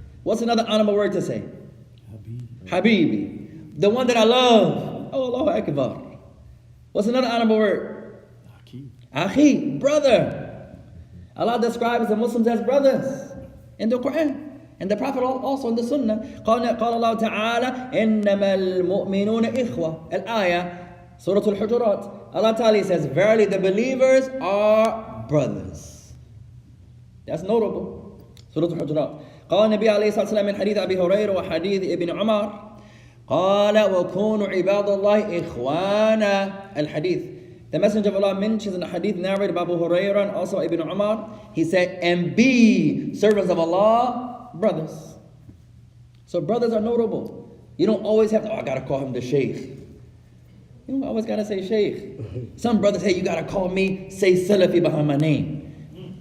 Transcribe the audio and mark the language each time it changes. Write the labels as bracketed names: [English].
[English] What's another honorable word to say? Habibi. The one that I love. Oh, Allahu Akbar. What's another honorable word? Akhi, brother. Allah describes the Muslims as brothers in the Quran. And the Prophet also in the Sunnah. [Arabic] قال الله تعالى إنما المؤمنون إخوة. [English] الآية Surah Al-Hujurat. Allah Ta'ala says, verily the believers are brothers. That's notable. Surah Al-Hujurat. [Arabic] قال النبي عليه الصلاة والسلام من حديث أبي هريرة وحديث ابن عمر قال وكونوا عباد الله إخوانا. الحديث. [English] The Messenger of Allah mentions in the hadith narrated by Abu Hurairah and also Ibn Umar, he said, and be servants of Allah, brothers. So brothers are notable. You don't always have to, I gotta call him the sheikh. You don't always gotta say sheikh. Some brothers, hey, you gotta call me, say Salafi behind my name.